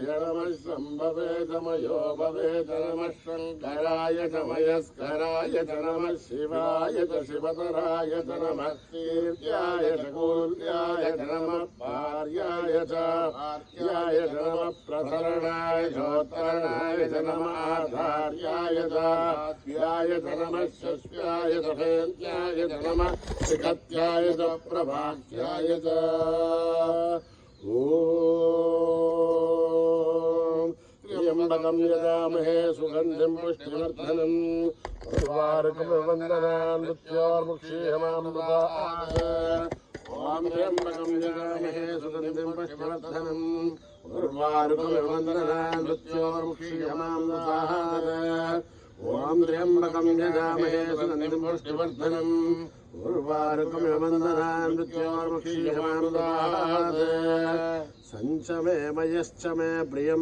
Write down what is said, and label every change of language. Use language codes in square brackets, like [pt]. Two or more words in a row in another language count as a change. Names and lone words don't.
[sa] నమః శంభవే చ మయో భవే చ నమః శంకరాయ చ మయస్కరాయ చ నమః శివాయ చ శివతరాయ చ నమః కీర్త్యాయ చ కూర్త్యాయ చ నమః పార్యాయ చ పార్యాయ చ నమః ప్రసరణాయ చోత్తరణాయ చ నమః ఆధార్యాయ చ ఆధ్యాయ చ నమః శస్యాయ చ భేద్యాయ చ నమః శ్రీకత్యాయ చ ప్రభాఖ్యాయ చ. ఓం त्र्यम्बकं यजामहे सुगन्धिं पुष्टिवर्धनम् उर्वारुकमिवन्दनान् मृत्योर्मुक्षीयमामृतात् ॐ त्र्यम्बकं यजामहे सुगन्धिं पुष्टिवर्धनम् उर्वारुकमिवन्दनान् मृत्योर्मुक्षीयमामृतात् ॐ त्र्यम्बकं यजामहे सुगन्धिं पुष्टिवर्धनम् उर्वारुकमिवन्दनान् मृत्योर्मुक्षीयमामृतात् सञ्च मे मयश्च मे प्रियं